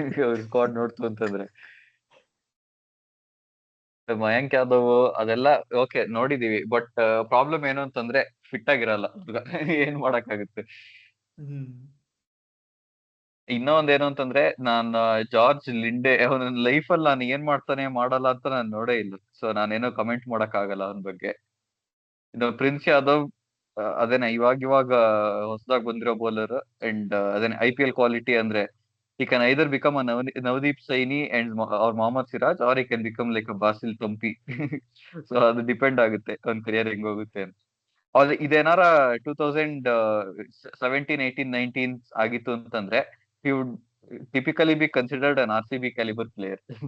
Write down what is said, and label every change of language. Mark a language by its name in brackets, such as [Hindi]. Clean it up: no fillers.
[Kannada] ಅವ್ರ ಸ್ಕ್ವಾಡ್ ನೋಡ್ತು ಅಂತಂದ್ರೆ ಮಯಾಂಕ್ ಯಾದವ್ ಅದೆಲ್ಲ ಓಕೆ ನೋಡಿದೀವಿ, ಬಟ್ ಪ್ರಾಬ್ಲಮ್ ಏನು ಅಂತಂದ್ರೆ ಫಿಟ್ ಆಗಿರಲ್ಲ, ಏನ್ ಮಾಡಕ್ಕಾಗುತ್ತೆ. ಇನ್ನೊಂದ್ ಏನು ಅಂತಂದ್ರೆ, ನಾನ್ ಜಾರ್ಜ್ ಲಿಂಡೆ ಅವನ ಲೈಫ್ ಅಲ್ಲಿ ನಾನು ಏನ್ ಮಾಡ್ತಾನೆ ಮಾಡಲ್ಲ ಅಂತ ನಾನು ನೋಡೇ ಇಲ್ಲ. ಸೊ ನಾನೇನೋ ಕಮೆಂಟ್ ಮಾಡಕ್ ಆಗಲ್ಲ ಅವನ ಬಗ್ಗೆ. ಇನ್ನು ಪ್ರಿನ್ಸ್ ಯಾದವ್ ಅದೇನ ಇವಾಗ ಹೊಸದಾಗಿ ಬಂದಿರೋ ಬೌಲರ್, ಅಂಡ್ ಅದೇನ IPL ಕ್ವಾಲಿಟಿ ಅಂದ್ರೆ [English] he can either become a Navdeep Saini and or Mohammad Siraj, or he can become like a Basil Thampi. [Kannada] So ಅದು ಡಿಪೆಂಡ್ ಆಗುತ್ತೆ ಅವ್ನ ಕರಿಯರ್ ಹೆಂಗ್ ಹೋಗುತ್ತೆ ಅಂತ. ಆದ್ರೆ ಇದೇನಾರ 2017-18-19 ಆಗಿತ್ತು ಅಂತಂದ್ರೆ [English] he would typically be considered an RCB caliber player.